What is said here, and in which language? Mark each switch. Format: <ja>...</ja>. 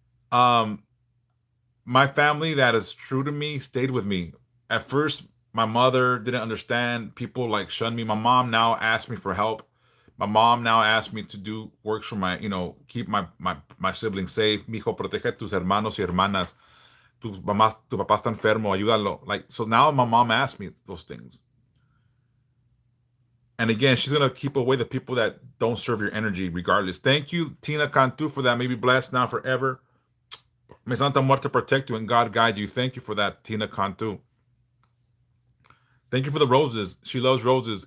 <en>Um, my family that is true to me stayed with me. At first, my mother didn't understand. People like shunned me. My mom now asks me for help. My mom now asks me to do works for keep my siblings safe.</en> <es>Mijo, protege a tus hermanos y hermanas. Tu papá está enfermo, ayúdalo.</es> <en>Like, so now my mom asks me those things. And again, she's gonna keep away the people that don't serve your energy, regardless. Thank you, Tina Cantu, for that. May be blessed now forever. May Santa Muerte protect you and God guide you. Thank you for that, Tina Cantu. Thank you for the roses. She loves roses.</en>